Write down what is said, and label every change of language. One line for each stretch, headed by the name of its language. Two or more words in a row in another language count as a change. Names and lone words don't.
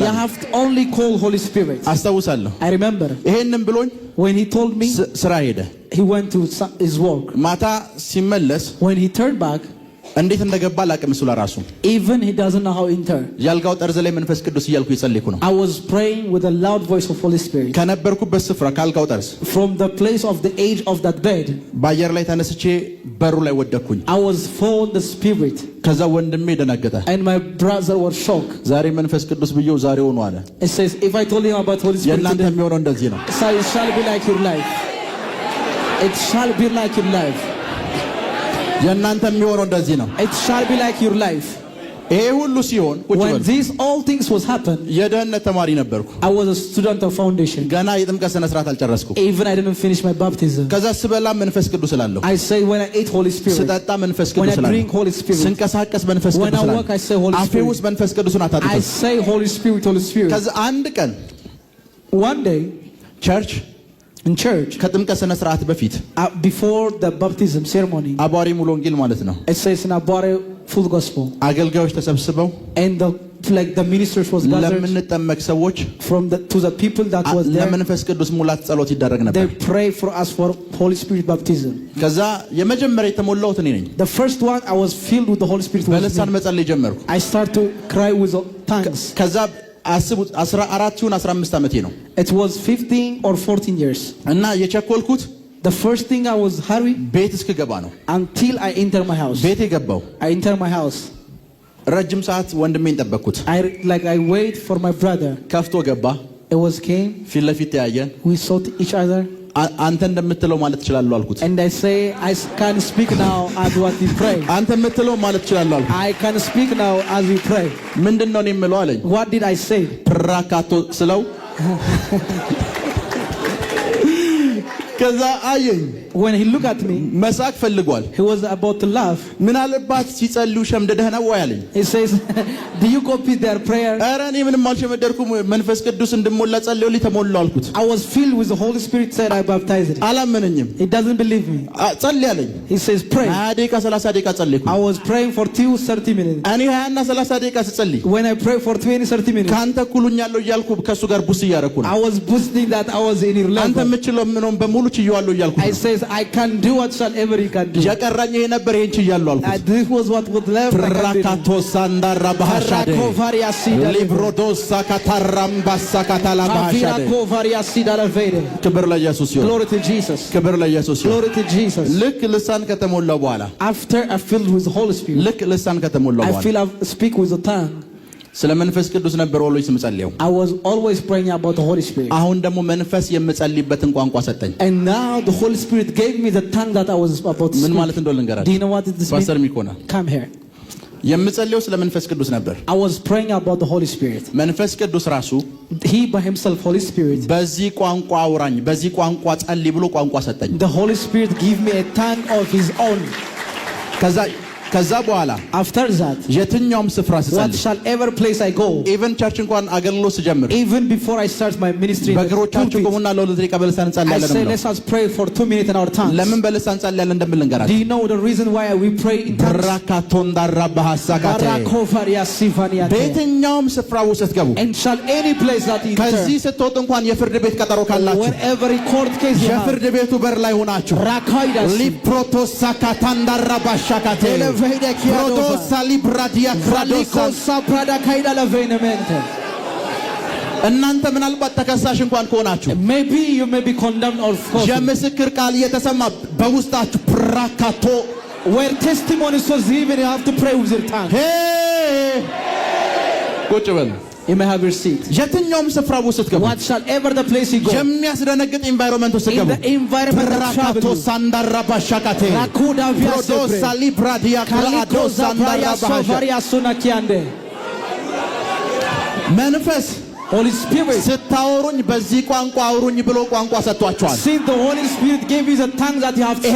English: you have to only call Holy Spirit
Amharic: አስታውሳለሁ
English: I remember
Amharic: ይሄንን ብሎኝ
English: when he told me
Amharic: ስራ ሄደ
English: he went to his work
Amharic: ማታ ሲመለስ
English: when he turned back
Amharic: እንዴት እንደገባ ላቀም እሱ ለራሱ
English: even he doesn't know how to enter
Amharic: ያልጋው ጠርዝ ላይ መንፈስ ቅዱስ እያልኩ ይጸልይኩ ነው
English: I was praying with a loud voice of Holy Spirit
Amharic: ከነበርኩበት ስፍራ ካልጋው ጠርዝ
English: from the place of the edge of that bed
Amharic: በአየር ላይ ተነስቼ በሩ ላይ ወደኩኝ
English: I was full of the Spirit
Amharic: ከዛ ወንድሜ ደነገጠ
English: and my brother was shocked
Amharic: ዛሬ መንፈስ ቅዱስ ብየው ዛሬ ሆኖ አለ
English: It says if I told him about Holy Spirit
Amharic: የእናንተ የሚሆነው እንደዚህ ነው
English: so it shall be like your life it shall be like your life
Amharic: የእናንተ የሚሆነው እንደዚህ ነው
English: it shall be like your life
Amharic: ይሄ ሁሉ ሲሆን
English: when these all things was happen
Amharic: የደህንነት ተማሪ ነበርኩ
English: I was a student of foundation
Amharic: ገና የጥምቀት ስነ ስርዓት አልጨረስኩም
English: even I didn't finish my baptism
Amharic: ከዛ ስበላ መንፈስ ቅዱስ እላለሁ
English: I say when I eat Holy Spirit
Amharic: ስጠጣ መንፈስ ቅዱስ እላለሁ
English: when I drink Holy Spirit
Amharic: ስንቀሳቀስ መንፈስ ቅዱስ እላለሁ
English: when I walk I say Holy Spirit
Amharic: አፌ ውስጥ መንፈስ ቅዱስን አታጥፍ
English: I say Holy Spirit
Amharic: ከዛ አንድ ቀን
English: one day
Amharic: ቸርች
English: in church
Amharic: ከጥምቀት ስነ ስርዓት በፊት
English: before the baptism ceremony
Amharic: አባሪ ሙሉ ወንጌል ማለት ነው
English: it says in Abare full gospel
Amharic: አገልጋዮች ተሰብስበው
English: and the like the ministers was gathered
Amharic: ለምንጠመቅ ሰዎች
English: to the people that was there.
Amharic: ለመንፈስ ቅዱስ ሙላት ጸሎት ይደረግ ነበር።
English: They pray for us for Holy Spirit baptism.
Amharic: ከዛ የመጀመሪያ የተሞላሁት እኔ ነኝ።
English: The first one I was filled with the Holy Spirit.
Amharic: በልሳን መጸለይ ጀመርኩ።
English: I start to cry with tongues.
Amharic: ከዛ አስቡት 14 ይሁን 15 ዓመቴ ነው።
English: It was 15 or 14 years.
Amharic: እና የቸኮልኩት
English: the first thing I was hurrying
Amharic: ቤት እስክገባ ነው።
English: until I enter my house.
Amharic: ቤት ገባው።
English: I enter my house.
Amharic: ረጅም ሰዓት ወንድሜን ጠበቅኩት።
English: I wait for my brother.
Amharic: ከፍቶ ገባ።
English: It was came.
Amharic: ፊት ለፊት ተያየን።
English: We saw each other.
Amharic: አንተ እንደምትለው ማለት እችላለሁ አልኩት።
English: And I say I can speak now as what we pray.
Amharic: አንተ የምትለው ማለት እችላለሁ አልኩት።
English: I can speak now as we pray.
Amharic: ምንድነው እኔ የምለው አለኝ።
English: What did I say?
Amharic: ፕራካቶ ስለው ከዛ አየኝ።
English: When he looked at me,
Amharic: መሳቅ ፈልጓል።
English: he was about to laugh.
Amharic: ምናልባት ሲጸልዩ ሸምደደህ ነው ወይ አለኝ።
English: He says, do you copy their prayer?
Amharic: ኧረ እኔ ምንም አልሸመደድኩም። መንፈስ ቅዱስ እንድሞላ ጸልዩልኝ ተሞላው አልኩት።
English: I was filled with the Holy Spirit, said I baptized him.
Amharic: አላመነኝም።
English: He doesn't believe me.
Amharic: ጸልይ አለኝ።
English: He says pray.
Amharic: 20 ደቂቃ 30 ደቂቃ ጸለይኩ።
English: I was praying for 30 minutes.
Amharic: እኔ 20 እና 30 ደቂቃ ስጸልይ
English: When I pray for 30 minutes,
Amharic: ካንተ ኩሉኛለሁ እያልኩ ከሱ ጋር ቡስ እያደረኩ ነው።
English: I was boosting that I was in your level.
Amharic: አንተ የምችለው ምንም በሙሉ ችዬዋለሁ እያልኩ
English: I says I can do whatsoever you can do.
Amharic: የቀረኝ ይሄ ነበር ይሄን ችያለሁ አልኩት።
English: This was what was left. ፕራካቶሳ እንዳራባሃሻደ ሊብሮዶሳ ካታራምባሳ ካታላባሃሻደ
Amharic: ክብር ለኢየሱስ ይሁን።
English: Glory to Jesus.
Amharic: ክብር ለኢየሱስ ይሁን።
English: Glory to Jesus.
Amharic: ልክ ልሳን ከተሞላው በኋላ
English: After I filled with the Holy Spirit,
Amharic: ልክ ልሳን ከተሞላው I በኋላ
English: feel I speak with the tongue.
Amharic: ስለ መንፈስ ቅዱስ ነበር ሁሉ ስምጸልየው።
English: I was always praying about the Holy Spirit.
Amharic: አሁን ደግሞ መንፈስ የምጸልይበትን ቋንቋ ሰጠኝ።
English: And now the Holy Spirit gave me the tongue that I was about to speak.
Amharic: ምን ማለት እንደሆነ ልንገራችሁ።
English: Do you know what this means?
Amharic: ፓስተር ሚኮና
English: Come here.
Amharic: የምጸልየው ስለ መንፈስ ቅዱስ ነበር።
English: I was praying about the Holy Spirit.
Amharic: መንፈስ ቅዱስ ራሱ
English: He by himself, Holy Spirit,
Amharic: በዚህ ቋንቋ አውራኝ፣ በዚህ ቋንቋ ጸልይ ብሎ ቋንቋ ሰጠኝ።
English: the Holy Spirit gave me a tongue of his own.
Amharic: ከዛ በኋላ
English: After that,
Amharic: የትኛውም ስፍራ ስጸልይ
English: whatsoever place I go, even church
Amharic: እንኳን አገልግሎት ስጀምር
English: even before I start my ministry,
Amharic: በእግሮቻችሁ ቆሙና ለሁለት ደቂቃ በልሳን I እንጸልያለን say ነው።
English: let us pray for 2 minutes in our tongues.
Amharic: ለምን በልሳን እንጸልያለን እንደምን Do ልንገራችሁ።
English: you know the reason why we pray in tongues?
Amharic: ብራካቶንዳራባሃሳካቴ በየትኛውም ስፍራ ውስጥ ስትገቡ
English: And shall any place that you
Amharic: ከዚህ
English: enter,
Amharic: ስትወጡ እንኳን የፍርድ ቤት ቀጠሮ ካላችሁ
English: wherever court case you have,
Amharic: የፍርድ ቤቱ በር ላይ ሆናችሁ ሊፕሮቶሳካታንዳራባሻካቴ ፕሮዶሳ ሊብራዲያ እናንተ ምናልባት ተከሳሽ እንኳን ከሆናችሁ
English: maybe you may be condemned or forced,
Amharic: የምስክር ቃል እየተሰማ በውስጣችሁ ፕራካቶ
English: where testimonies was given, you have to pray with your tongue.
Amharic: ቁጭ በሉ።
English: You may have your seat.
Amharic: የትኛውም ስፍራ ውስጥ ስትገቡ
English: Whatsoever the place you go,
Amharic: የሚያስደነግጥ ኢንቫይሮንመንት ውስጥ in ስትገቡ
English: the environment that ፕራካቶ travel, ሳንዳራባሻካቴ ፕሮዶሳ ሊብራዲያ ክራዶ ሳንዳራባሻ መንፈስ Holy Spirit,
Amharic: ስታወሩኝ በዚህ ቋንቋ አውሩኝ ብሎ ቋንቋ ሰጥቷቸዋል።
English: since the Holy Spirit gave you the tongue that you have to